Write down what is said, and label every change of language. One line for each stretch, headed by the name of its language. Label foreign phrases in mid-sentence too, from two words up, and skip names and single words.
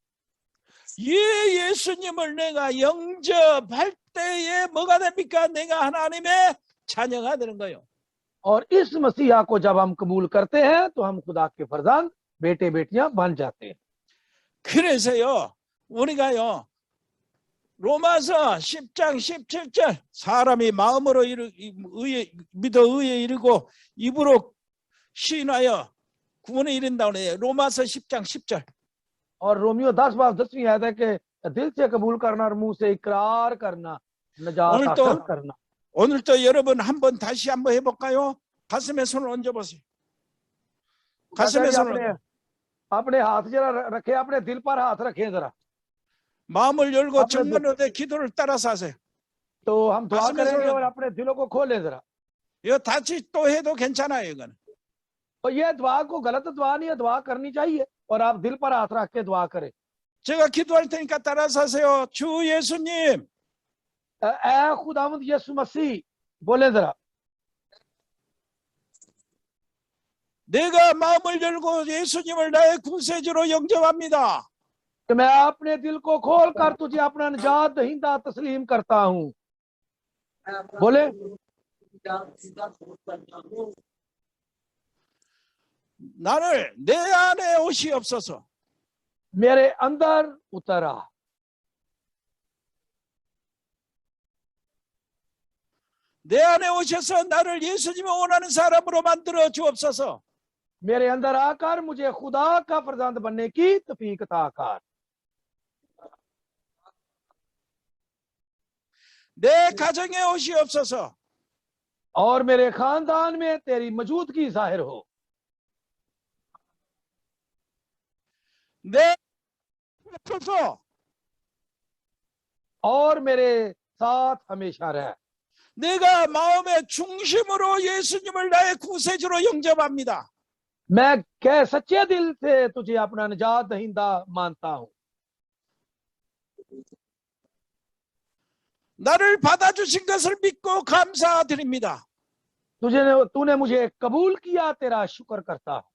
Korean: 예, 예수님을 내가 영접할 때에 뭐가 됩니까? 내가 하나님의 자녀가 되는 거예요.
Urdu: اور اس مسیحا کو جب ہم قبول کرتے ہیں تو ہم خدا کے فرزند، بیٹے بیٹیاں بن جاتے ہیں.
Korean: 그래서요, 우리가요, 로마서 10장 17절, 사람이 마음으로 믿어 의에 이르고 입으로 시인하여 구원에 이른다고 해요. 로마서 10장 10절.
Urdu: اور رومیو 10:10 آیت ہے کہ دل سے قبول کرنا اور منہ سے اقرار کرنا نجات
Korean: 오늘 또
Urdu: حاصل کرنا.
Korean: 오늘 또 여러분 다시 한번 해볼까요? 가슴에 손을 얹어보세요. 가슴에 손을,
Urdu: اپنے ہاتھ ذرا رکھے، اپنے دل پر ہاتھ رکھیں ذرا.
Korean: 마음을 열고
Urdu: अपने
Korean: 정면으로 내 기도를 따라서 하세요.
Urdu: تو ہم دعا
Korean: 가슴에
Urdu: करेंगे
Korean: 손을-
Urdu: اور اپنے دلوں کو کھولیں ذرا.
Korean: 이거 다시 또 해도 괜찮아요. 이거는
Urdu: اور یہ دعا کو غلط دعا نہیں ہے، دعا کرنی چاہیے. اور آپ دل پر ہاتھ رکھ کے دعا کریں.
Korean: 제가 기도할 테니까 따라서 하세요. 주 예수님,
Urdu: اے خداوند یسوع مسیح، بولے ذرا.
Korean: 내가 마음을 열고 예수님을 나의 구세주로 영접합니다.
Urdu: کہ میں اپنے دل کو کھول کر تجھے اپنا نجات دہندہ تسلیم کرتا ہوں. बोले,
Korean: 나를 내 안에 오시옵소서.
Urdu: میرے اندر اترا.
Korean: 내 안에 오셔서 나를 예수님이 원하는 사람으로 만들어 주옵소서.
Urdu: میرے اندر آ کر مجھے خدا کا فرزند بننے کی توفیق عطا کر.
Korean: 내 가정에 오시옵소서.
Urdu: اور میرے خاندان میں تیری موجودگی ظاہر ہو.
Korean: 내 오소서.
Urdu: اور میرے ساتھ ہمیشہ رہ.
Korean: 내가 마음의 중심으로 예수님을 나의 구세주로 영접합니다.
Urdu: میں کیا سچے دل سے تجھے اپنا نجات دہندہ مانتا ہوں.
Korean: 나를 받아주신 것을 믿고 감사드립니다.
Urdu: تو نے مجھے قبول کیا، تیرا شکر کرتا ہوں.